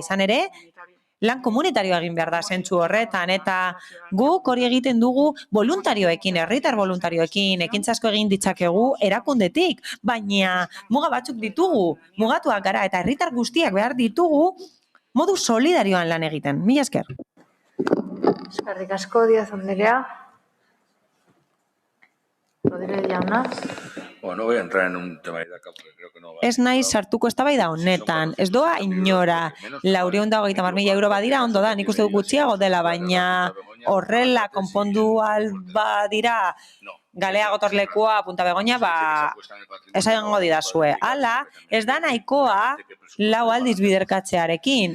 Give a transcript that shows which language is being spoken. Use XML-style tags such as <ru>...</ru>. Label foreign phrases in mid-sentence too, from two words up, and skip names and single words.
<eu>Izan ere, lan komunitarioa egin behar da zentzu horretan, eta guk hori egiten dugu voluntarioekin, herritar voluntarioekin, ekintza asko egin ditzakegu erakundetik, baina muga batzuk ditugu, mugatuak gara, eta herritar guztiak behar ditugu modu solidarioan lan egiten. Mila esker. Eskerrik asko, Díaz Andrea. Rodríguez jauna.</eu> <es>Bueno, no voy a entrar en un tema de acá porque creo que no va.</es> <eu>Ez nahi sartuko eztabaida honetan, ez doa inora, 430.000 euro badira ondo da, nik uste dut gutxiago dela, baina horrela konpondu alba dira galea gotorlekua Punta Begoña, esango didazue. Hala, ez da nahikoa 4 aldiz biderkatzearekin.</eu>